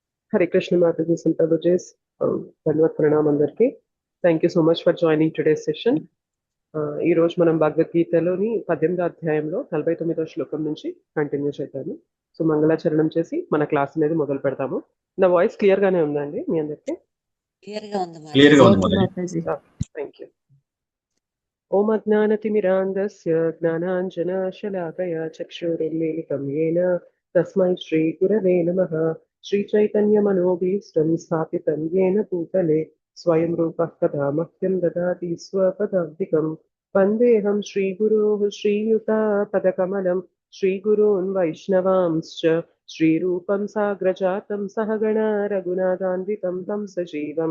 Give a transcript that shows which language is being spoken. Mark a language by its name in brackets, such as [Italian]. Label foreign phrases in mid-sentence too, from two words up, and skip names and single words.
[Telugu] Hare Krishna Mataji Santabujes. ధన్యవాద్ ప్రణామ్ అందరికీ. [English] Thank you so much for joining today's session. [Telugu] ఈ రోజు మనం భగవద్గీతలోని 18వ అధ్యాయంలో 49వ శ్లోకం నుంచి కంటిన్యూ చేద్దాము. సో మంగళాచరణం చేసి మన క్లాస్ అనేది మొదలు పెడతాము. నా [English] voice clear [Telugu] గానే ఉందండి మీ అందరికి? క్లియర్ గా ఉంది. [English] Thank you. [Sanskrit] ఓం అజ్ఞానతిమిరాంధస్య జ్ఞానాంజనశలాకయా చక్షురున్మీలితం యేన తస్మై శ్రీ గురవే నమః. श्रीचैतन्यमनोभीष्टं स्थापितं येन भूतले स्वयं रूपः कदा मह्यं ददाति स्वपदान्तिकं। वन्देऽहं श्रीगुरोः श्रीयुतापदकमलं श्रीगुरून् वैष्णवांश्च श्रीरूपं साग्रजातं सहगणा रघुनाथान्वितं तं सजीवं